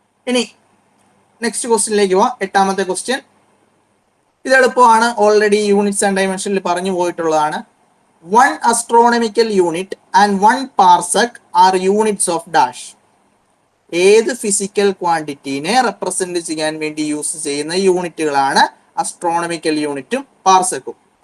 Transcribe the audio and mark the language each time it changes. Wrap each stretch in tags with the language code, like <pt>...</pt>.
<ml>ഇനി നെക്സ്റ്റ് ക്വസ്റ്റ്യനിലേക്ക് പോവാം. 8ാമത്തെ ക്വസ്റ്റ്യൻ. ഇത് എളുപ്പമാണ്, ഓൾറെഡി യൂണിറ്റ്സ് ആൻഡ് ഡയമെൻഷനിൽ പറഞ്ഞു പോയിട്ടുള്ളതാണ്.</ml> <en>1 astronomical unit and 1 parsec are units of dash.</en> <ml>ഏത് ഫിസിക്കൽ ക്വാണ്ടിറ്റീനെ റെപ്രസെന്റ് ചെയ്യാൻ വേണ്ടി യൂസ് ചെയ്യുന്ന യൂണിറ്റുകളാണ് അസ്ട്രോണമിക്കൽ യൂണിറ്റും പാർസെക്കും.</ml>